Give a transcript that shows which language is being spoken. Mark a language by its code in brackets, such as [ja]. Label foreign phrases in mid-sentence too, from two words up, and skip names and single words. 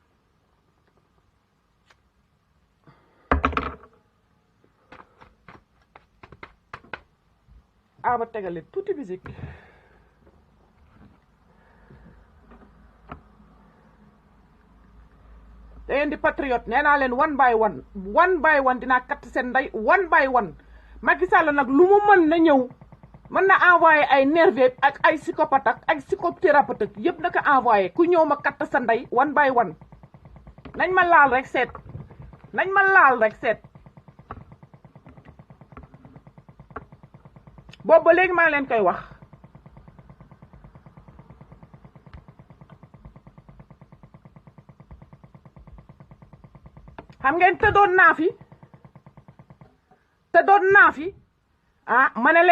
[wo] ba tegale tuuti musique da ngeen di patriote nee naa leen [en] one by one [wo] dinaa katt seen ndey [en] one by one [wo] Macky Sall nag lu mu mën na ñëw mën na envoyé ay nerveux ak ay psychopathe ak ay psychothérapeute yëpp na ko envoyé ku ñëw ma katt sa ndey [en] one by one [wo] nañ ma laal rek seet boobu ba léegi maa leen koy wax xam ngeen tëddoon naa fi ma ne